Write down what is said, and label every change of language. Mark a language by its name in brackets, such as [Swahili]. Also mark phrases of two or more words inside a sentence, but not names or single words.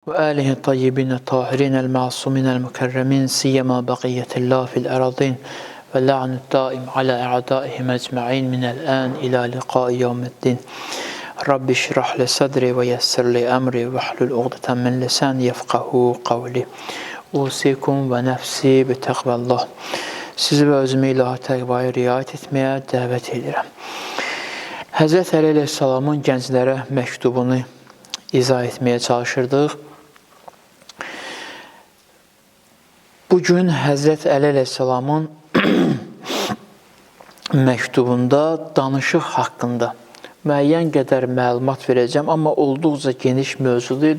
[Arabic] وآله الطيبين الطاهرين المعصومين المكرمين سيما بقية الله في الأراضين واللعن الدائم على أعدائهم أجمعين من الآن إلى لقاء يوم الدين. رب اشرح لي صدري ويسر لي أمري واحلل عقدة من لساني يفقهوا قولي. أوصيكم ونفسي بتقوى الله. [Azerbaijani] Sizi və özümü ilahi təqvaya riayət etməyə dəvət edirəm. Həzrət Əli əleyhissalamın gənclərə məktubunu izah etməyə çalışırdıq. Bugün Həzrət Əli əleyhissalamın məktubunda danışıq haqqında müəyyən qədər məlumat verəcəm, amma olduqca geniş mövzudur.